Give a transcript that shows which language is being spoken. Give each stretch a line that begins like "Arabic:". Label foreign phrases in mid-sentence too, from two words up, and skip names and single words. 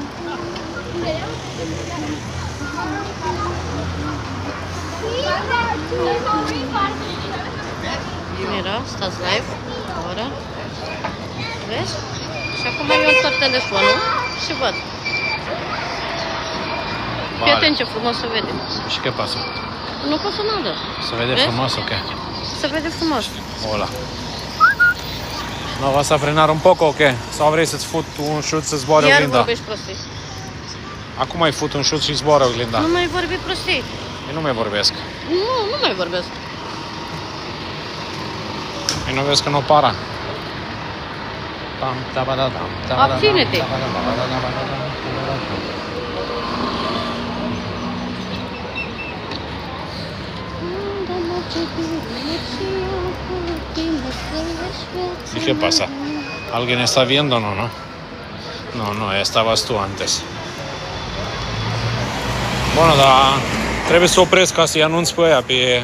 Romanian: Mira, stați live. Ora. Vezi? Și acum eu întorc telefonul și văd. Fii atent ce frumos se vede. Și ce pasă? Nu pasă nada. Se vede Vezi? frumos, ok? Se vede frumos.
Spanish: Hola. No, vas a frenar un poco, ok?
Romanian: Sau vrei să-ți fut un șut să zboare Iar oglinda? vorbești prostii. Acum ai fut un șut și zboară oglinda. Nu mai vorbi prostii. Eu nu mai vorbesc. Nu mai vorbesc. Eu nu vezi că nu para. Pam, tabadadam, tabadadam, Abține-te.
Spanish: ¿Y qué pasa? ¿Alguien está viendo o no, no? No, estabas tú antes.
Romanian: Bună, dar trebuie să opresc ca să-i anunț pe aia pe...